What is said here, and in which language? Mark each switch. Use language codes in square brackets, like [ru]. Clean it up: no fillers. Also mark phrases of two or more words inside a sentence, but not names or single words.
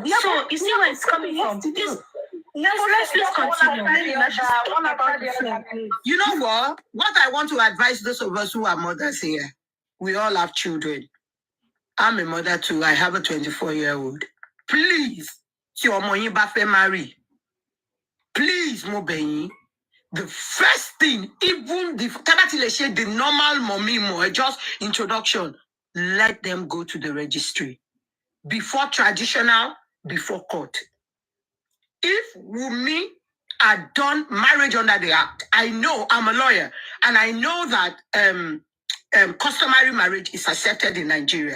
[en] Yeah, so you see where it's coming from. Let's continue. You know what? What I want to advise those of us who are mothers here, we all have children. I'm a mother too. I have a 24-year-old. [yo] Please, si ọmọ yín bá fẹ́ marry. Please, mo bẹ̀ yín. [en] The first thing, even the normal mommy more, just introduction, let them go to the registry. Before traditional, before court. If Wunmi had done marriage under the act, I know, I'm a lawyer, and I know that customary marriage is accepted in Nigeria.